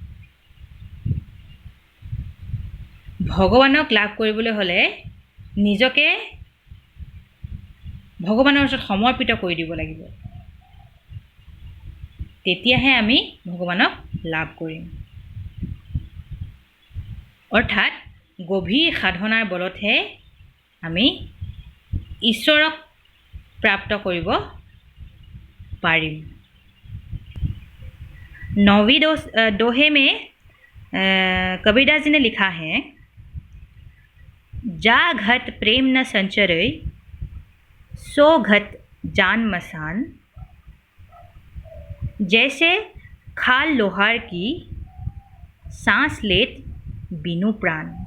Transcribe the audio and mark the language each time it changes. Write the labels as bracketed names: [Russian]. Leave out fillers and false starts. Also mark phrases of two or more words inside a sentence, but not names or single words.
[Assamese] ভগৱানক লাভ কৰিবলৈ হ'লে নিজকে ভগৱানৰ ওচৰত সমৰ্পিত কৰি দিব লাগিব, তেতিয়াহে আমি ভগৱানক লাভ কৰিম। অৰ্থাৎ গভীৰ সাধনাৰ বলতহে আমি ঈশ্বৰক প্ৰাপ্ত কৰিব পাৰিম। [Hindi] 9वीं दोहे में कबीरदास जी ने लिखा है, जा घट प्रेम न संचरई, सो घट जान मसान, जैसे खाल लोहार की, सांस लेत बिनु प्राण।